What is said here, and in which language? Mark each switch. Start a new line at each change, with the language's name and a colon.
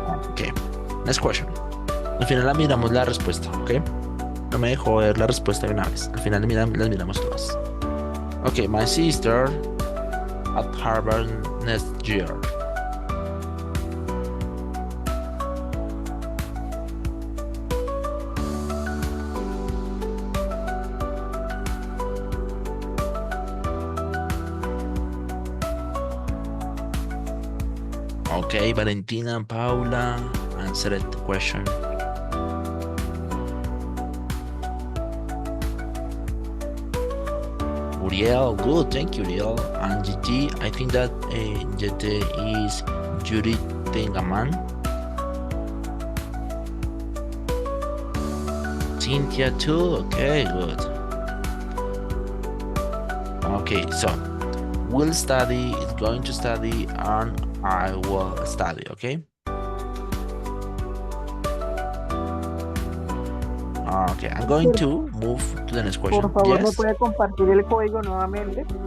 English: Ok. Next question.
Spanish: Al final la miramos la respuesta, ¿ok? No me dejó ver la respuesta de una vez. Al final las miramos todas.
English: Ok, my sister at Harvard next year. Okay, Valentina and Paula answered the question. Uriel, good, thank you, Uriel. And GT, I think that GT is Judith Tengaman. Cynthia too, okay, good. Okay, so will study, is going to study, and I will study, okay? Okay, I'm going to move to the next question.
Spanish: Por favor, ¿me
English: Yes?
Spanish: puede compartir el código nuevamente?